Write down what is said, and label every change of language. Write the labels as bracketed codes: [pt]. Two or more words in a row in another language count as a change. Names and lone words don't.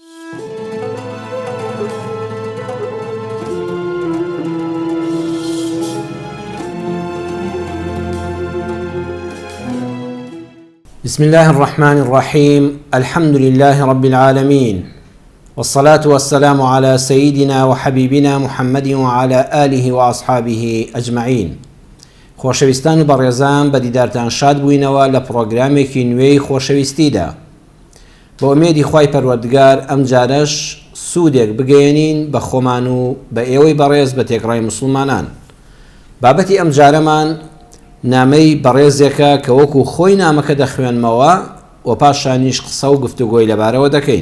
[ar] بسم الله الرحمن الرحيم. الحمد لله رب العالمين، والصلاة والسلام على سيدنا وحبيبنا محمد وعلى آله وأصحابه أجمعين. [ckb] خۆشەویستان و بەڕێزان بە دیدارتان شاد بووینەوە لە پرۆگرامێکی نوێی خۆشەویستیدا. بە ئومێدی خوای پەروەردگار ئەم جارەش سوودێک بگەێنین بە خۆمان و بە ئێوەی بەڕێز بە تێکڕای مسلمانان. بابەتی ئەم جارەمان نامەی بەڕێزێکە کە وەکو خۆی نامەکە دەخوێنمەوە و پاشانیش قسە و گفتوگۆی لەبارەوە دەکەین.